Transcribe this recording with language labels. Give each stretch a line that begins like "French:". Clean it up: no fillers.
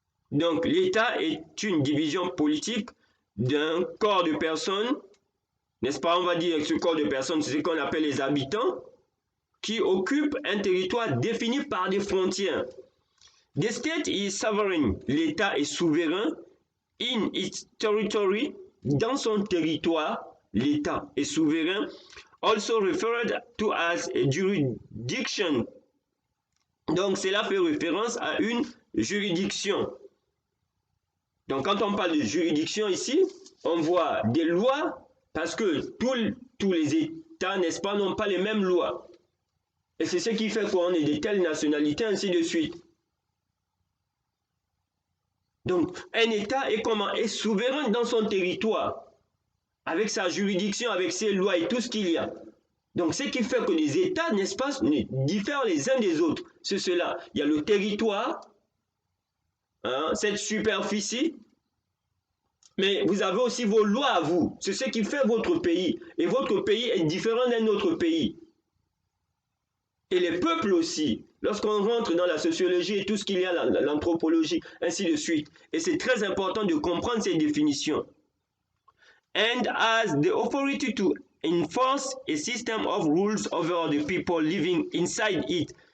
French: Donc, l'État est une division politique d'un corps de personnes, n'est-ce pas? On va dire que ce corps de personnes, c'est ce qu'on appelle les habitants, qui occupent un territoire défini par des frontières.
English: The state is sovereign.
French: L'État est souverain
English: in its territory,
French: dans son territoire. L'État est souverain,
English: also referred to as a jurisdiction.
French: Donc, cela fait référence à une juridiction. Donc, quand on parle de juridiction ici, on voit des lois, parce que tous les États, n'est-ce pas, n'ont pas les mêmes lois. Et c'est ce qui fait qu'on est de telles nationalités, ainsi de suite. Donc, un État est souverain dans son territoire, avec sa juridiction, avec ses lois et tout ce qu'il y a. Donc, ce qui fait que les États, n'est-ce pas, diffèrent les uns des autres. C'est cela. Il y a le territoire, hein, cette superficie, mais vous avez aussi vos lois à vous. C'est ce qui fait votre pays. Et votre pays est différent d'un autre pays. Et les peuples aussi. Lorsqu'on rentre dans la sociologie et tout ce qu'il y a, l'anthropologie, ainsi de suite. Et c'est très important de comprendre ces définitions.
English: And has the authority to enforce a system of rules over the people living inside it.